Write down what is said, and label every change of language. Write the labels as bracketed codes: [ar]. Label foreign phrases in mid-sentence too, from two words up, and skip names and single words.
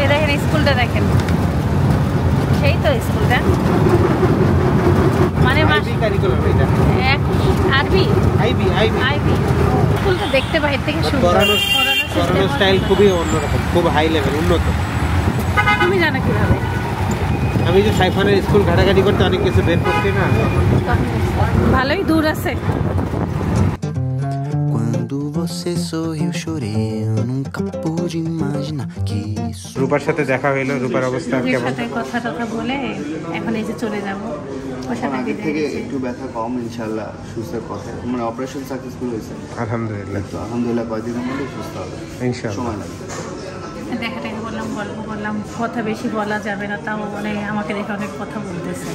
[bn] এই দেখেন স্কুলটা, দেখেন সেই তো স্কুলটা, মানে আরবি স্কুলটা দেখতে বাইরে থেকে সুন্দর। পড়ানোর স্টাইল খুবই অন্যরকম, খুব [en] high level, [bn] উন্নত। তুমি জানো কিভাবে? আমি যে সাইফানের স্কুল ঘাটাঘাটি করতে অনেক কিছু বের করছি না। ভালোই দূর আছে। [pt] Quando você sorriu chorei, eu nunca pude imaginar que isso. [bn] রূপার সাথে দেখা হইলো, রূপার অবস্থা কেমন? সাথে কথা বলে এখন এই যে চলে যাব। ওর সাথে আগে থেকে একটু ব্যথা কম, [ar] إن شاء الله [bn] সুস্থের কথা। মানে [en] operation successful [bn] হয়েছে [ar] الحمد لله. [bn] তো [ar] الحمد لله, [bn] কয়েকদিনের মধ্যে সুস্থ হবে [ar] إن شاء الله. [bn] সময় লাগবে। দেখা করলাম, গল্প করলাম, কথা বেশি বলা যাবে না, তাও মানে আমাকে দেখে অনেক কথা বলতেছে।